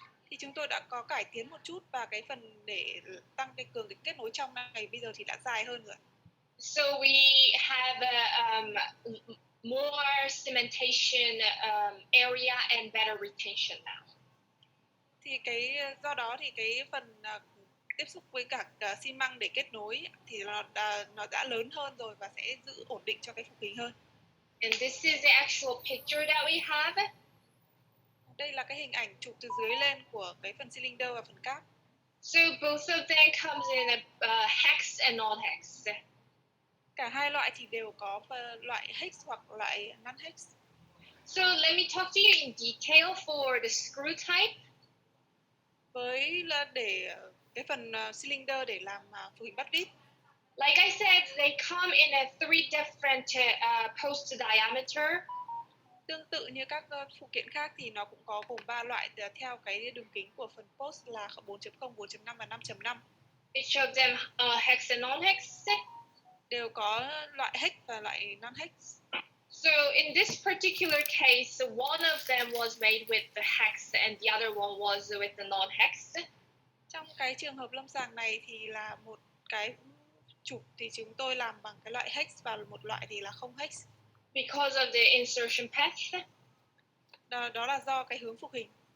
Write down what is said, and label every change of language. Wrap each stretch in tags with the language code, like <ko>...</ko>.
<vi>Thì chúng tôi đã có cải tiến một chút, và cái phần để tăng cái cường cái kết nối trong này bây giờ thì đã dài hơn rồi.</vi> <en>So we have more cementation area and better retention now.</en> <vi>Thì cái do đó thì cái phần tiếp xúc với cả xi măng để kết nối thì nó đã lớn hơn rồi và sẽ giữ ổn định cho cái phục hình hơn.</vi> <en>And this is the actual picture that we have.</en> <vi>Đây là cái hình ảnh chụp từ dưới lên của cái phần cylinder và phần cáp.</vi> <en>So both of them comes in a hex and non-hex.</en> <vi>Cả hai loại thì đều có loại hex hoặc loại non-hex.</vi> <en>So let me talk to you in detail for the screw type.</en> <vi>Với để cái phần cylinder để làm phục hình bắt vít.</vi> <en>Like I said, they come in a 3 different post diameter.</en> <vi>Tương tự như các phụ kiện khác thì nó cũng có gồm 3 loại theo cái đường kính của phần post là 4.0, 4.5 và 5.5.</vi> <en>Each of them hex and non-hex.</en> <vi>Đều có loại hex và loại non-hex.</vi> <en>So in this particular case, one of them was made with the hex and the other one was with the non-hex.</en> <vi>Trong cái trường hợp lâm sàng này thì là một cái trục thì chúng tôi làm bằng cái loại hex và một loại thì là không hex.</vi> <en>Because of the insertion path.</en> <vi>Đó là do cái hướng phục hình.</vi>